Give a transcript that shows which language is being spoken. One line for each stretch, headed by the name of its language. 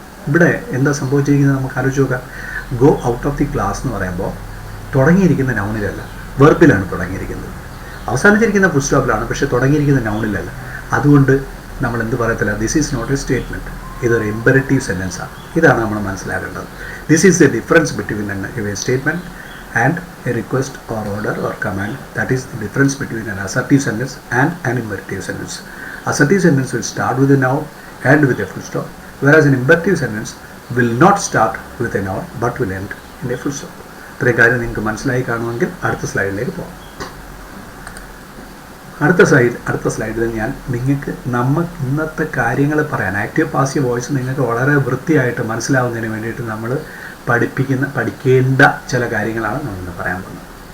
Malayalam: ഇവിടെ എന്താ സംഭവിച്ചിരിക്കുന്നത് നമുക്ക് ആലോചിച്ച് നോക്കാം.
English: go out of the class
Malayalam: എന്ന് പറയുമ്പോൾ തുടങ്ങിയിരിക്കുന്ന നൗണിലല്ല, വെർബിലാണ് തുടങ്ങിയിരിക്കുന്നത്. അവസാനിച്ചിരിക്കുന്ന ഫുൾ സ്റ്റോപ്പിലാണ്, പക്ഷേ തുടങ്ങിയിരിക്കുന്ന നൗണിലല്ല. അതുകൊണ്ട് നമ്മൾ എന്ത് പറയത്തില്ല,
English: this is not a statement,
Malayalam: ഇതൊരു ഇമ്പരറ്റീവ് സെൻറ്റൻസ് ആണ്. ഇതാണ് നമ്മൾ മനസ്സിലാക്കേണ്ടത്.
English: This is the difference between a statement and a request or order or command. That is the difference between an assertive sentence and an imperative sentence. Assertive sentence will start with a noun and with a full stop, whereas an imperative sentence will not start with a noun but will end in a full stop.
Malayalam: ഇത്രയും കാര്യം നിങ്ങൾക്ക് മനസ്സിലായി കാണുമെങ്കിൽ അടുത്ത സ്ലൈഡിലേക്ക് പോകാം. അടുത്ത സ്ലൈഡിൽ ഞാൻ നിങ്ങൾക്ക് ഇന്നത്തെ കാര്യങ്ങൾ പറയാൻ, ആക്റ്റീവ് പാസീവ് വോയിസ് നിങ്ങൾക്ക് വളരെ വൃത്തിയായിട്ട് മനസ്സിലാവുന്നതിന് വേണ്ടിയിട്ട് നമ്മൾ പഠിക്കേണ്ട ചില കാര്യങ്ങളാണ് നമ്മളിന്ന് പറയാൻ പോകുന്നത്.